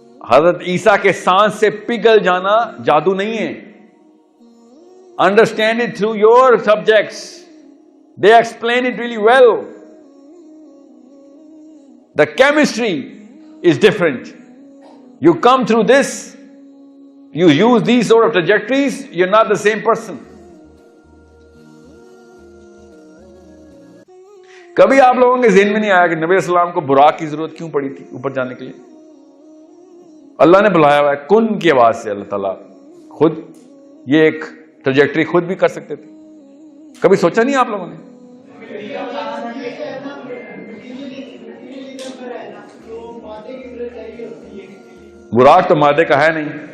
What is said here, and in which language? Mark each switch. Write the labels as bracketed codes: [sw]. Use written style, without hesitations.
[ur] حضرت عیسیٰ کے سانس سے پگھل جانا جادو نہیں ہے. [en] Understand it through your subjects, they explain it really well. The chemistry is different. You come through this, you use these sort of trajectories, you're not the same person. [ur] کبھی آپ لوگوں کے ذہن میں نہیں آیا کہ نبی السلام کو براق کی ضرورت کیوں پڑی تھی اوپر جانے کے لیے؟ اللہ نے بلایا ہوا ہے کن کی آواز سے. اللہ تعالیٰ خود یہ ایک ٹریجیکٹری خود بھی کر سکتے تھے. کبھی سوچا نہیں آپ لوگوں نے؟ براق تو مادے کا ہے نہیں.